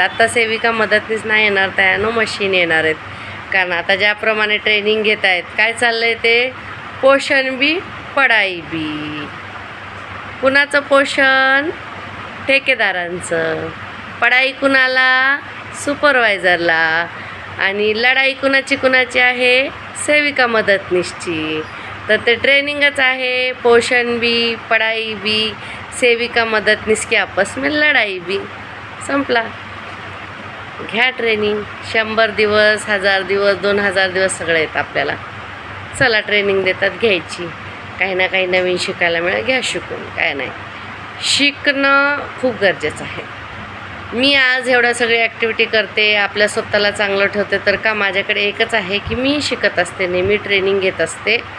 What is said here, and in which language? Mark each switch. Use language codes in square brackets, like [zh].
[mr] आता सेविका मदतनीस नाही येणार, त्यानं मशीन येणार आहेत. कारण आता ज्याप्रमाणे ट्रेनिंग घेत आहेत, काय चाललं आहे ते, पोषण बी पढाई बी. कुणाचं पोषण, ठेकेदारांचं. पढाई कुणाला, सुपरवायझरला. आणि लढाई कुणाची आहे, सेविका मदतनीसची. तर ते ट्रेनिंगच आहे, [hi] पोषण भी पढ़ाई भी, सेविका मदतनीस की आपस में लढाई भी. [mr] संपला. घ्या ट्रेनिंग. 100 दिवस, 1000 दिवस, 2000 दिवस सगळं येतं आपल्याला. चला ट्रेनिंग देतात, घ्यायची. काही ना काही नवीन शिकायला मिळेल, घ्या शिकून. काय नाही, शिकणं खूप गरजेचं आहे. मी आज एवढ्या सगळी ॲक्टिव्हिटी करते, आपल्या स्वतःला चांगलं ठेवते, तर का माझ्याकडे एकच आहे की मी शिकत असते, नेहमी ट्रेनिंग घेत असते.